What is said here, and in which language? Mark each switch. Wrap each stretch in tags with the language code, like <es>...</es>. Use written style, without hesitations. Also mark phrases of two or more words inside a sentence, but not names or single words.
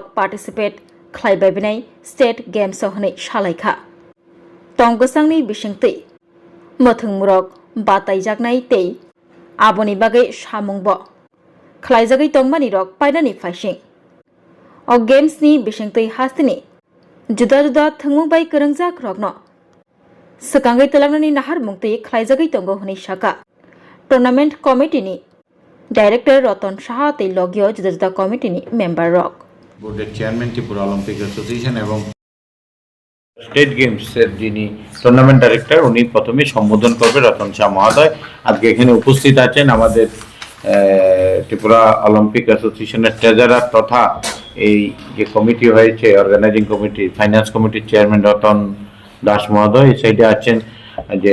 <brx>पार्टिसिपेट खलायबायबनाय</brx> <en>State Games</en> <brx>हनै सालायखा तंगसांनि बिसिंतै मथंमुरक बातायजागनाय तै आबनि बागै सामुंब खलायजागै तंमानि रक पायनानि फाइसिं अ गेम्सनि बिसिंतै हास्तनि जुदा जुदा थंमुंबाय करंजाक रकनो सकांगै तलांगनानि नाहार मुंतै खलायजागै तंगो हनै साका टुर्नामेंट कमिटीनि डायरेक्टर रतन साहा तै लगियो जुदा जुदा कमिटीनि मेम्बर रक</brx> <bn>बोर्डेर</bn> <en>Chairman Tripura Olympic Association</en> <bn>एवं</bn> <en>State Games</en> <bn>যিনি</bn> <en>tournament director</en> <bn>উনি প্রথমে সম্বোধন করবে রতন শাহ মহোদয় আজকে এখানে উপস্থিত আছেন আমাদের ত্রিপুরা অলিম্পিক অ্যাসোসিয়েশনের ট্রেজারার তথা এই যে কমিটি হয়েছে</bn> <en>organizing committee finance committee chairman</en> <bn>রতন দাস মহোদয় এই সাইডে আছেন যে</bn>